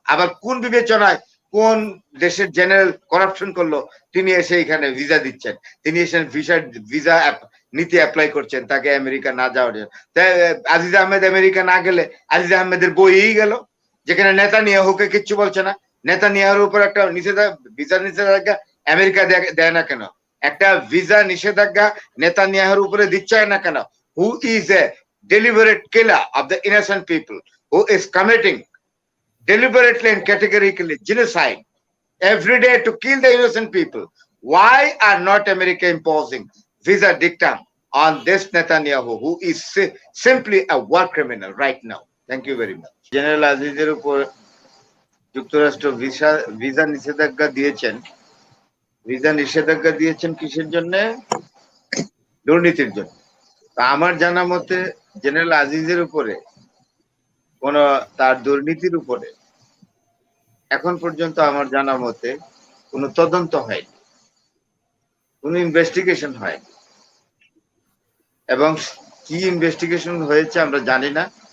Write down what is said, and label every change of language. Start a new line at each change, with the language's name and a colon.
Bangla: আবার কোন বিবেচনায় কোন দেশের জেনারেল করাপশন করলো, তিনি এসে এখানে ভিসা দিচ্ছেন, তিনি এসে ভিসা নীতি অ্যাপ্লাই করছেন তাকে আমেরিকা না যাওয়ার জন্য। আজিজ আহমেদ আমেরিকা না গেলে আজিজ আহমেদের বইই গেল, যেখানে নেতানিয়াহুকে কিচ্ছু বলছে না। নেতানিয়াহুর উপর একটা ভিসা নিষেধাজ্ঞা আমেরিকা দেয় না কেন? একটা ভিসা নিষেধাজ্ঞা নেতানিয়াহুর উপরে দিচ্ছে না কেন?
English: Who is a deliberate killer of the innocent people, who is committing deliberately and categorically genocide every day to kill the innocent people. Why are not America imposing visa dictum on this Netanyahu, who is simply a war criminal right now? Thank you very much.
Bangla: General Azizের উপর যুক্তরাষ্ট্র visa নিষেধাজ্ঞা দিয়েছেন। Visa নিষেধাজ্ঞা দিয়েছেন কিসের জন্য? দুর্নীতির জন্য। আমার জানা মতে জেনারেল আজিজের উপরে কোন তার দুর্নীতির উপরে এখন পর্যন্ত আমার জানা মতে কোনো তদন্ত হয়নি, কোনো ইনভেস্টিগেশন হয়নি, এবং কি ইনভেস্টিগেশন হয়েছে আমরা জানি না।